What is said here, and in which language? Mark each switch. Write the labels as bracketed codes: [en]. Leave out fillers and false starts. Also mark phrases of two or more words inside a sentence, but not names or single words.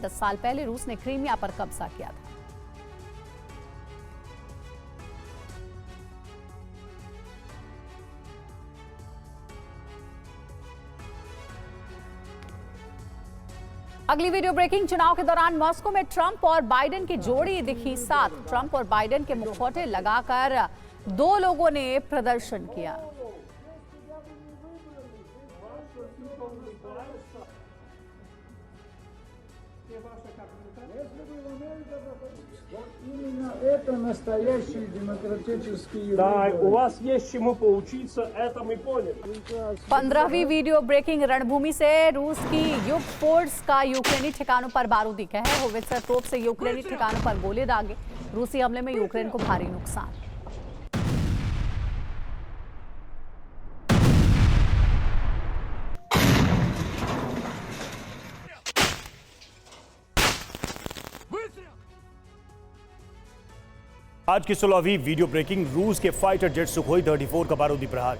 [hi] 10 साल पहले रूस ने क्रीमिया पर कब्जा किया था। अगली [en] video breaking, [hi] चुनाव के दौरान मॉस्को में ट्रंप और बाइडेन की जोड़ी दिखी साथ। ट्रंप और बाइडेन के मुखौटे लगाकर दो लोगों ने प्रदर्शन किया। [ru] Это настоящий демократический. Да, у вас есть чему поучиться, это мы поняли. [hi] 15वीं [en] video breaking, [hi] रणभूमि से रूस की युग फोर्स का यूक्रेनी ठिकानों पर बारूदी कहर। होवित्जर तोप से यूक्रेनी ठिकानों पर गोले दागे। रूसी हमले में यूक्रेन को भारी नुकसान। आज की 16वीं [en] video breaking, [hi] रूस के [en] fighter jet [hi] सुखोई 34 का बारूदी प्रहार।